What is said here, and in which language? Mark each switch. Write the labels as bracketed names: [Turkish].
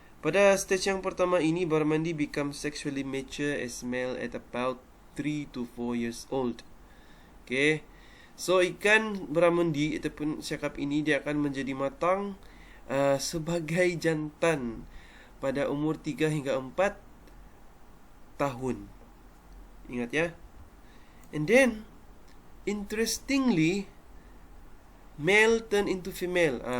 [Malay] Pada stage yang pertama ini, [English] barramundi become sexually mature as male at about 3 to 4 years old. Okay. [Malay] So ikan barramundi ataupun siakap ini, dia akan menjadi matang sebagai jantan pada umur 3 hingga 4 tahun. Ingat ya. [English] And then interestingly, male turn into female.